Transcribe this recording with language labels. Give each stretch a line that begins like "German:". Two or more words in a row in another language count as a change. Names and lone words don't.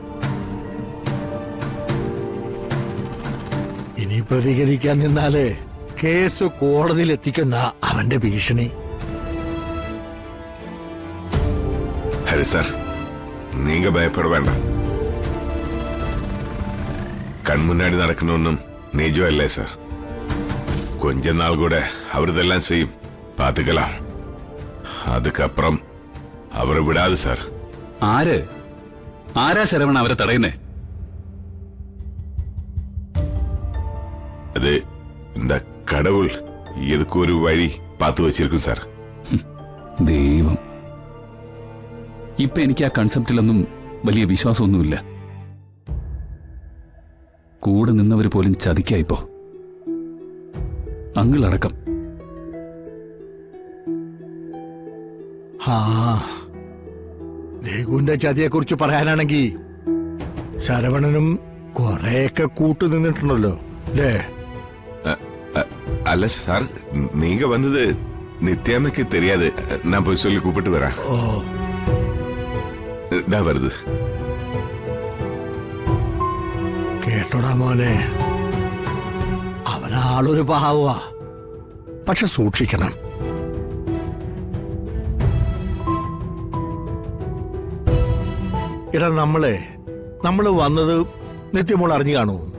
Malayalam: ഇനി പ്രതികരിക്കാൻ നിന്നാല് കേസ് കോടതിയിൽ എത്തിക്കുന്ന അവന്റെ ഭീഷണി. ഹരി സാർ, നീങ്ക ഭയപ്പെട വേണ്ട. കൺമുന്നാടി നടക്കണൊന്നും നിജമല്ലേ സാർ?
Tamil: கொஞ்ச நாள் கூட அவர் இதெல்லாம் செய்யும், பார்த்துக்கலாம். அதுக்கப்புறம் அவரை விடாது சார்.
Malayalam: ആരാ ശരവണ അവരെ തടയുന്നേ?
Tamil: அது இந்த கடவுள் எதுக்கு ஒரு வழி பார்த்து வச்சிருக்கும் സാർ.
Malayalam: ദൈവം. ഇപ്പൊ എനിക്ക് ആ കൺസെപ്റ്റിലൊന്നും വലിയ വിശ്വാസമൊന്നുമില്ല. കൂടെ നിന്നവർ പോലും ചതിക്കായിപ്പോ, അങ്ങിളടക്കം. രഘുവിന്റെ ചതിയെ കുറിച്ച് പറയാനാണെങ്കിൽ ശരവണനും കൊറേയൊക്കെ കൂട്ടു നിന്നിട്ടുണ്ടല്ലോ അല്ലേ?
Tamil: அல்ல சார், நீங்க வந்தது நித்யாமைக்கு தெரியாது. நான் போய் சொல்லி கூப்பிட்டு வரேன்.
Malayalam: ഇതാ വരുത്. കേട്ടോടാ മോനെ, അവനാളൊരു പാവ, പക്ഷെ സൂക്ഷിക്കണം. എടാ, നമ്മള് വന്നത് നിത്യമോൾ അറിഞ്ഞു കാണൂ?